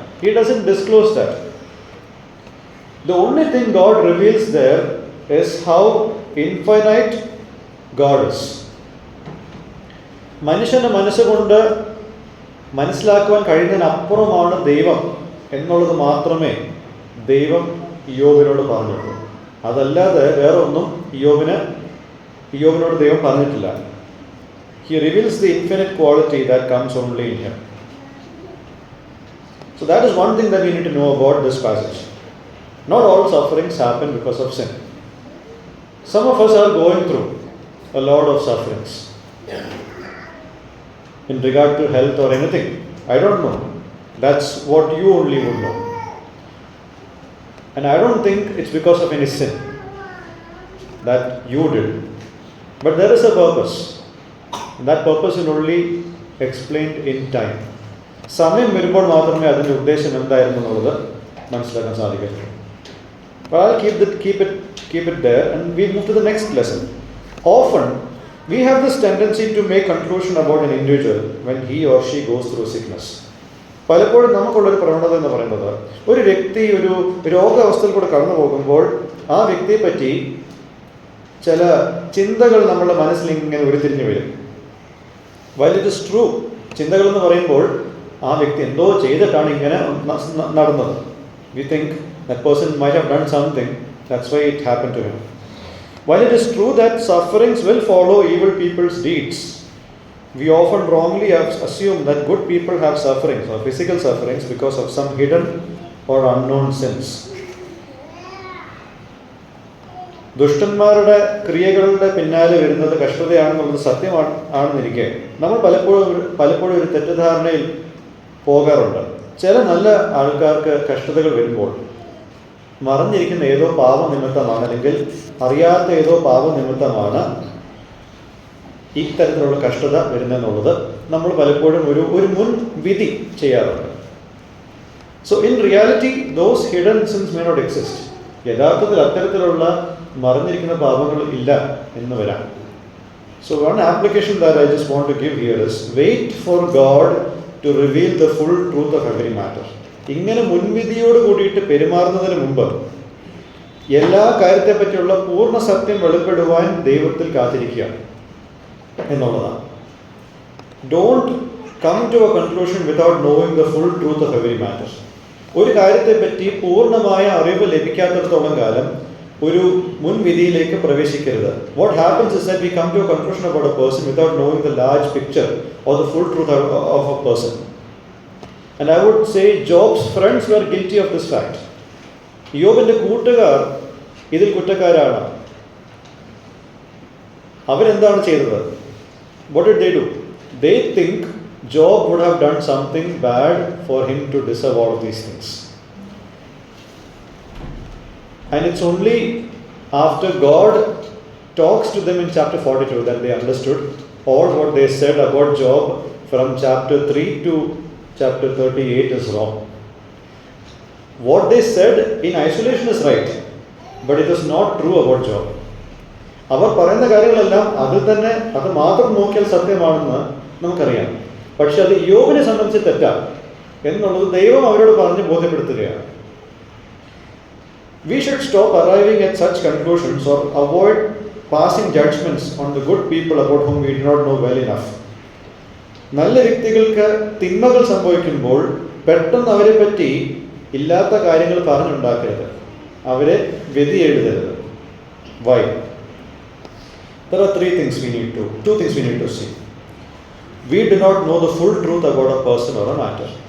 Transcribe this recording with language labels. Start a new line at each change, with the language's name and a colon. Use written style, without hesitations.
English: He doesn't disclose that. The only thing God reveals there is how infinite God is.
Malayalam: മനുഷ്യൻ്റെ മനസ്സുകൊണ്ട് മനസ്സിലാക്കുവാൻ കഴിയുന്നതിനപ്പുറമാണ് ദൈവം എന്നുള്ളത് മാത്രമേ ദൈവം ഇയ്യോബിനോട് പറഞ്ഞുള്ളൂ. അതല്ലാതെ വേറെ ഒന്നും ഇയ്യോബിനോട് ദൈവം പറഞ്ഞിട്ടില്ല.
English: He reveals the infinite quality that comes only in Him. So that is one thing that we need to know about this passage. Not all sufferings happen because of sin. Some of us are going through a lot of sufferings in regard to health or anything. I don't know. That's what you only would know. And I don't think it's because of any sin that you did. But there is a purpose. And that purpose is only explained in time.
Malayalam: സമയം വരുമ്പോൾ മാത്രമേ അതിൻ്റെ ഉദ്ദേശം എന്തായിരുന്നു എന്നുള്ളത് മനസ്സിലാക്കാൻ സാധിക്കത്തുള്ളൂ.
English: But I'll keep it there and we move to the next lesson. Often we have this tendency to make conclusion about an individual when he or she goes through sickness.
Malayalam: പലപ്പോഴും നമുക്കുള്ളൊരു പ്രവണത എന്ന് പറയുന്നത്, ഒരു വ്യക്തി ഒരു രോഗാവസ്ഥയിൽ കൂടെ കടന്നു പോകുമ്പോൾ ആ വ്യക്തിയെ പറ്റി ചില ചിന്തകൾ നമ്മുടെ മനസ്സിൽ ഇങ്ങനെ ഉരുത്തിരിഞ്ഞു വരും.
English: While it is true,
Malayalam: ചിന്തകൾ എന്ന് പറയുമ്പോൾ ആ വ്യക്തി എന്തോ ചെയ്തിട്ടാണ് ഇങ്ങനെ നടന്നത്.
English: We think that person might have done something, that's why it happened to him. While it is true that sufferings will follow evil people's deeds, we often wrongly assume that good people have sufferings or physical sufferings because of some hidden or unknown sins.
Malayalam: ദുഷ്ടന്മാരുടെ ക്രിയകളുടെ പിന്നാലെ വരുന്നത് കഷ്ടതയാണെന്നുള്ളത് സത്യമാണെന്നിരിക്കെ നമ്മൾ പലപ്പോഴും ഒരു തെറ്റിദ്ധാരണയിൽ പോകാറുണ്ട്. ചില നല്ല ആൾക്കാർക്ക് കഷ്ടതകൾ വരുമ്പോൾ മറഞ്ഞിരിക്കുന്ന ഏതോ പാപനിമിത്തമാണ്, അല്ലെങ്കിൽ അറിയാത്ത ഏതോ പാപനിമിത്തമാണ് ഇത്തരത്തിലുള്ള കഷ്ടത വരുന്നതെന്നുള്ളത് നമ്മൾ പലപ്പോഴും ഒരു മുൻ വിധി ചെയ്യാറുണ്ട്.
English: So in reality those hidden sins may not exist.
Malayalam: യഥാർത്ഥത്തിൽ അത്തരത്തിലുള്ള മറഞ്ഞിരിക്കുന്ന പാപങ്ങൾ ഇല്ല എന്ന് വരാം.
English: So one application that I just want to give here is wait for God to reveal the full truth of every matter.
Malayalam: ഇങ്ങനെ മുൻവിധിയോട് കൂടിയിട്ട് പെരുമാറുന്നതിന് മുമ്പ് എല്ലാ കാര്യത്തെ പറ്റിയുള്ള പൂർണ്ണ സത്യം വെളിപ്പെടുവാൻ ദൈവത്തിൽ കാത്തിരിക്കുക എന്നുള്ളതാണ്.
English: Don't come to a conclusion without knowing the full truth of every matter.
Malayalam: ഒരു കാര്യത്തെ പറ്റി പൂർണ്ണമായ അറിവ് ലഭിക്കാത്തിടത്തോളം കാലം ഒരു മുൻവിധിയിലേക്ക് പ്രവേശിക്കരുത്.
English: What happens is that we come to a conclusion about a person without knowing the large picture or the full truth of a person. And I would say Job's friends were guilty of this fact.
Malayalam: യോബിന്റെ കൂട്ടുകാർ ഇതിൽ കുറ്റക്കാരാണ്. അവരെന്താണ് ചെയ്തത്?
English: What did they do? They think Job would have done something bad for him to deserve all of these things. And it's only after God talks to them in chapter 42 that they understood all what they said about Job from chapter 3 to chapter 38 is wrong. What they said in isolation is right, but it is not true about Job.
Malayalam: അവർ പറയുന്ന കാര്യങ്ങളെല്ലാം അത് മാത്രം നോക്കിയാൽ സത്യമാണെന്ന് നമുക്കറിയാം. പക്ഷെ അത് യോബിനെ സംബന്ധിച്ച് തെറ്റാണ് എന്നുള്ളത് ദൈവം അവരോട് പറഞ്ഞ് ബോധ്യപ്പെടുത്തുകയാണ്.
English: We should stop arriving at such conclusions or avoid passing judgments on the good people about whom we do not know well enough.
Malayalam: നല്ല വ്യക്തികൾക്ക് തിന്മകൾ സംഭവിക്കുമ്പോൾ പെട്ടെന്ന് അവരെ പറ്റി ഇല്ലാത്ത കാര്യങ്ങൾ പറഞ്ഞുണ്ടാക്കരുത്, അവരെ വിധി എഴുതരുത്.
English: Why? There are two things we need to see. We do not know the full truth about a person or a matter.